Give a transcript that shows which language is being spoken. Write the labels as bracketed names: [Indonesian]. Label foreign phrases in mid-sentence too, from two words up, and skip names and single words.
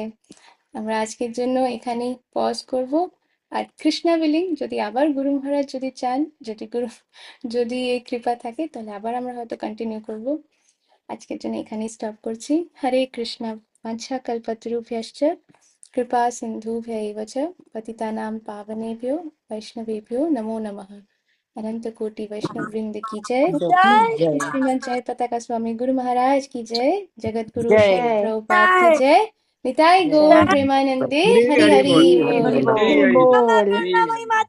[Bangla] আমরা আজকের জন্য এখানেই পজ করব। আর কৃষ্ণা উইলিং, যদি আবার গুরু মহারাজ যদি চান, যদি এই কৃপা থাকে তাহলে আবার আমরা হয়তো কন্টিনিউ করব। আজকের জন্য এখানেই স্টপ করছি। হরে কৃষ্ণা। [Sanskrit] বাঞ্ছা কল্পতরুভ্যশ্চ কৃপা সিন্ধুভ্যৈব চ পতিতানাং পাবনেভ্যো বৈষ্ণবেভ্যো নমো নমঃ। [Hindi] अनंत कोटि वैष्णव वृंद की जय। জয় श्रीमद जय पताका स्वामी गुरु महाराज की जय। जगत गुरु জয় शिल जय प्रभुपाद की जय। निताई गौर जय प्रेमानंदे हरे हरि हरि हरि बोल, बोल। हरि हरे बोल हरि बोल।